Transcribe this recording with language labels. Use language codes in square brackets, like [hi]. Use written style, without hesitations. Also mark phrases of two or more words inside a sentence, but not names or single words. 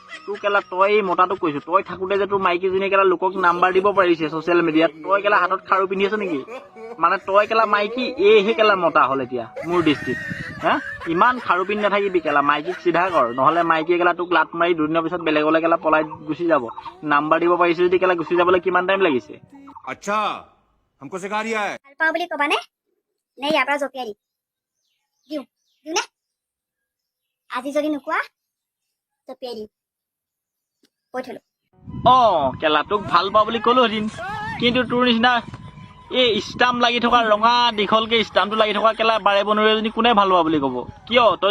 [as] তোৰ কেলা তই এই মতাটোক কৈছো, তই থাকোঁতে যে তোৰ মাইকীজনীয়ে কেলা লোকক নাম্বাৰ দিব পাৰিছে [en] social mediaত, [as] তই কেলা হাতত খাৰু পিন্ধি আছ নেকি? মানে তই কেলা মাইকী, এইহে কেলা মতা হ'ল এতিয়া মোৰ দৃষ্টিত। হা ইমান খাৰুপিন নাথাকিবি কেলা মাইকীক চিধা কৰ নহ'লে মাইকীয়ে কেলা তোক লাট মাৰি দুদিনৰ পিছত বেলেগলৈ কেলা পলাই গুচি যাব নাম্বাৰ দিব পাৰিছে যদি কেলা গুচি যাবলৈ কিমান টাইম লাগিছে [hi] अच्छा हमको सिखा रिया है [as] ভাল পাওঁ বুলি ক'বানে নে ইয়াৰ পৰা জপিয়াই দিম দিওঁ নে আজি যদি নোকোৱা জপিয়াই দিম কৈ থলো কেলা তোক ভাল পাওঁ বুলি ক'লো এদিন কিন্তু তোৰ নিচিনা এই ষ্টাম্প লাগি থকা ৰঙা দীঘলকে ষ্টাম্পটো লাগি থকা কেলা বাৰে বনৰীয়া এজনী কোনে ভাল পাওঁ বুলি ক'ব কিয় তই